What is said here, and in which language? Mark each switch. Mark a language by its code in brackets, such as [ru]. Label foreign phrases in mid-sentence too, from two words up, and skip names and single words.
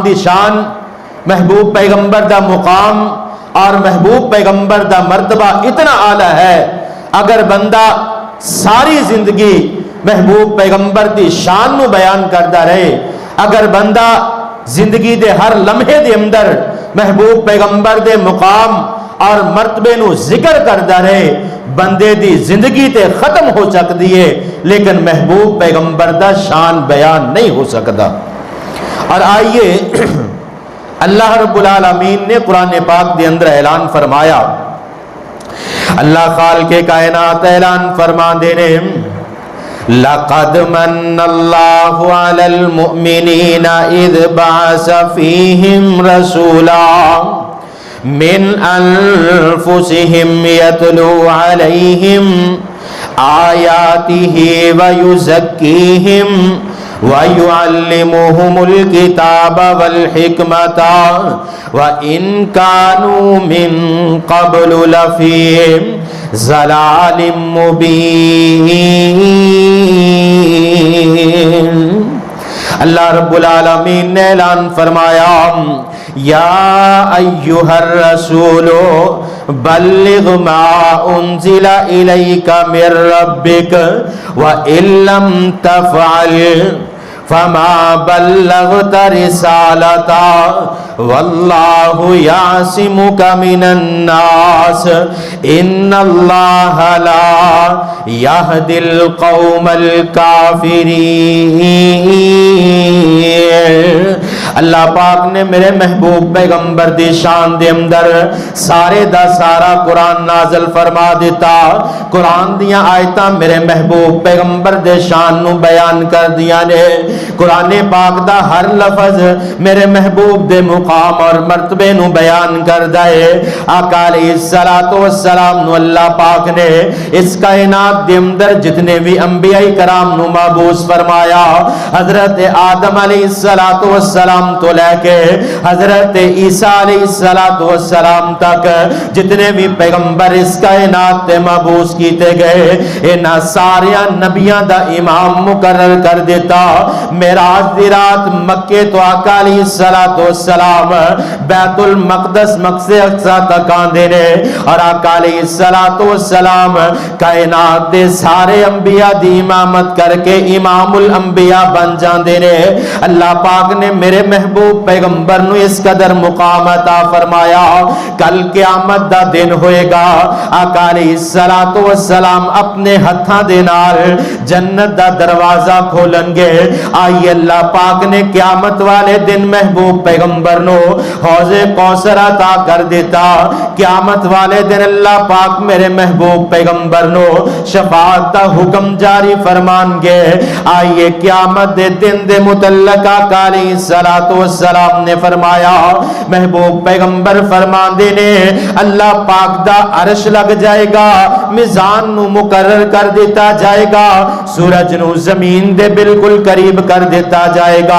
[pa] دی شان، محبوب پیغمبر دا مقام اور محبوب پیغمبر دا مرتبہ اتنا اعلیٰ ہے، اگر بندہ ساری زندگی محبوب پیغمبر دی شان نو بیان کرتا رہے، اگر بندہ زندگی دے ہر لمحے دے اندر محبوب پیغمبر دے مقام اور مرتبے نو ذکر کردا رہے بندے دی زندگی تے ختم ہو سکتی ہے لیکن محبوب پیغمبر دا شان بیان نہیں ہو سکتا۔ اور آئیے اللہ رب العالمین نے قرآن پاک دے اندر اعلان فرمایا، اللہ خالق کائنات اعلان فرما دینے [ar] لَقَدْ مَنَّ اللَّهُ عَلَى الْمُؤْمِنِينَ إِذْ بَعَثَ فِيهِمْ رَسُولًا مِنْ أَنفُسِهِمْ يَتْلُو عَلَيْهِمْ آيَاتِهِ وَيُزَكِّيهِمْ وَيُعَلِّمُهُمُ الْكِتَابَ وَالْحِكْمَةَ وَإِنْ كَانُوا مِنْ قَبْلُ لَفِي ضَلَالٍ مُبِينٍ۔ [pa] اللہ رب العالمین نے اعلان فرمایا، یا [ar] ایھا الرسول بلغ ما انزل الیک من ربک وان لم تفعل فما بلغت رسالتا واللہ یعصمک من الناس ان اللہ لا یہدی القوم الکافرین۔ [pa] اللہ پاک نے میرے محبوب پیغمبر دی شان دے اندر سارے دا سارا قرآن نازل فرما دیتا۔ قرآن دیاں آیتاں میرے محبوب پیغمبر دے شان نو بیان کر دیا نے۔ قرآن پاک دا ہر لفظ میرے محبوب دے مقام اور مرتبے نو بیان کر دائے۔ آقا علیہ السلام نو اللہ پاک نے اس کائنات دے اندر جتنے بھی انبیاء کرام نو مبعوث فرمایا، حضرت آدم علیہ السلام تو لے کے حضرت عیسیٰ علیہ السلام تک جتنے بھی پیغمبر اس کائنات تے مبعوث کیتے گئے، انہاں ساریاں نبیاں دا امام مقرر کر دیتا۔ معراج دی رات مکے تو آقا علیہ السلام بیت المقدس مقصد اقصی تک آندے نے، اور آقا علیہ السلام کائنات دے سارے انبیاء دی امامت کر کے امام الانبیاء بن جاندے نے۔ اللہ پاک نے میرے محبوب پیغمبر نو اس قدر مقام عطا فرمایا، کل قیامت دا دن ہوئے گا، آقا علیہ السلام اپنے ہتھاں دے نال جنت دا دروازہ کھولن گے۔ آئیے اللہ پاک نے قیامت والے دن محبوب پیغمبر نو حوض کوثر عطا کر دیتا۔ قیامت والے دن اللہ پاک میرے محبوب پیغمبر نو شفاعت دا حکم جاری فرمان گے۔ آئیے قیامت دے دن دے متعلق آقا علیہ السلام نے فرمایا، محبوب پیغمبر فرمان دینے اللہ پاک دا عرش لگ جائے گا، میزان نو مقرر کر دیتا جائے گا، سورج نو زمین دے بالکل قریب کر دیتا جائے گا۔